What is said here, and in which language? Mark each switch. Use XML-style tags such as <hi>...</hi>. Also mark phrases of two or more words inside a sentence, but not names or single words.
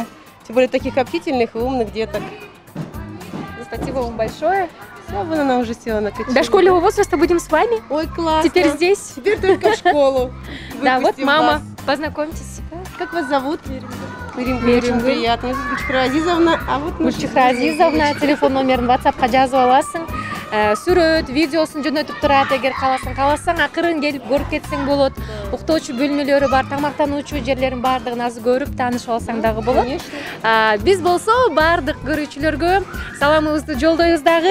<ru>Тем более таких общительных и умных деток. Спасибо вам большое. Все, вон она уже села на качели. До школьного возраста будем с вами. Ой, классно. Теперь здесь. Теперь только в школу. Да, вот мама. Познакомьтесь. Как вас зовут? Мирим. Очень приятно. Гульчухра Азизовна. А вот</ru> <ky>Гульчухра Азизовна. Телефон номерин WhatsApp'ка жазып аласың. Сүрөт, видеосын жөнөтүп турат, эгер кааласаң, акырын келип көрүп кетсең болот. Уктоочу бөлмөлөрү бар, тамактануучу жерлерин бардыгын азыр көрүп таанышып алсаң дагы болот. Биз болсо бардык көрүүчүлөргө саламыбызды жолдойбуз дагы.</ky>